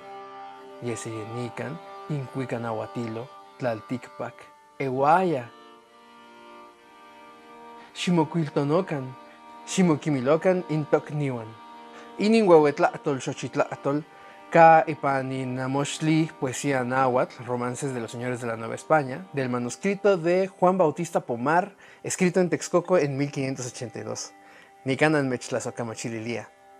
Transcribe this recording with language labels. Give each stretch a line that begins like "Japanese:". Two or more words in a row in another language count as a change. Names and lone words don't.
Nahuatl languages: Yeseyenikan inkuikanauatilo tlaltikpak euaya. Ximokuiltonokan, ximokimilokan intokniuan. Inin ueuetlahtol xochitlahtol ka ipan inamoxtli
Spanish: poesía náhuatl, Romances de los Señores de la Nueva España, del manuscrito de Juan Bautista Pomar, escrito en Texcoco en 1582.
Nahuatl languages: Nikan anmechtlasokamachilia.